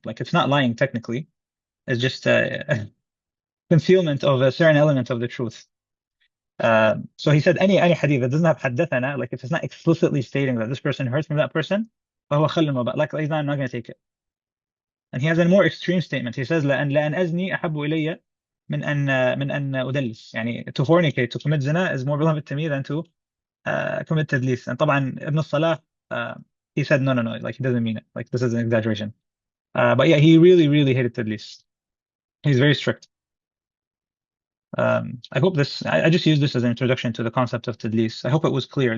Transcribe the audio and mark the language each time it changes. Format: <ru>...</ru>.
<en>Like it's not lying technically. It's just concealment of a certain element of the truth. So he said any hadith that doesn't have حدثنا, like if it's not explicitly stating that this person heard from that person,</en> <ar>فهو خل المباح.</ar> <en>Like I'm not going to take it. And he has a more extreme statement. He says</en> <ar>لأن أزني أحب إلي من أن أدلس.</ar> <en>يعني to fornicate, to commit zina is more beloved to me than to commit tadlis. And طبعا Ibn Salah, he said no, like he doesn't mean it. Like this is an exaggeration. But yeah, he really, really hated tadlis. He's very strict. I hope I just used this as an introduction to the concept of tadlis. I hope it was clear.</en>